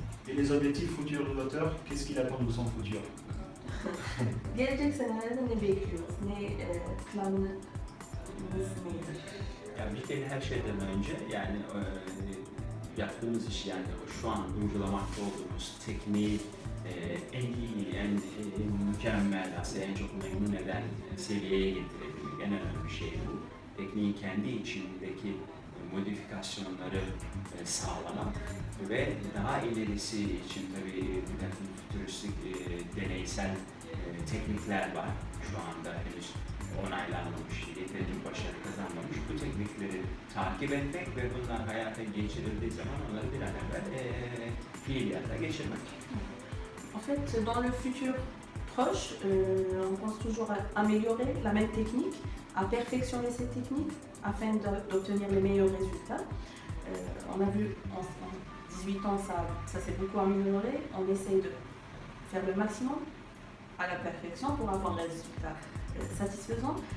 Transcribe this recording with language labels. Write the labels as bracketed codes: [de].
[fr] Et les objectifs futurs du docteur, qu'est-ce qu'il attend de son futur? [tr] Gelecek senelerde ne bekliyoruz? Ne planınız nedir? Yani bir kere her şeyden önce yani yaptığımız iş, yani şu an uygulamakta olduğumuz tekniği en iyi, en mükemmel, aslında en çok memnun eden seviyeye getirebilmek en önemli şey bu. Tekniğin kendi içindeki modifikasyonları sağlamak ve daha ilerisi için tabii bir takım fütüristik deneysel teknikler var. Şu anda henüz onaylanmamış, yeterince başarı kazanmamış. Bu teknikleri takip etmek ve bunlar hayata geçirildiği zaman onları bir an evvel fiiliyata geçirmek. [fr] En fait, dans le futur proche, on pense toujours à améliorer la même technique, à perfectionner cette technique afin d'obtenir les meilleurs résultats. On a vu en 18 ans, ça s'est beaucoup amélioré. On essaye de faire le maximum à la perfection pour avoir des résultats satisfaisants.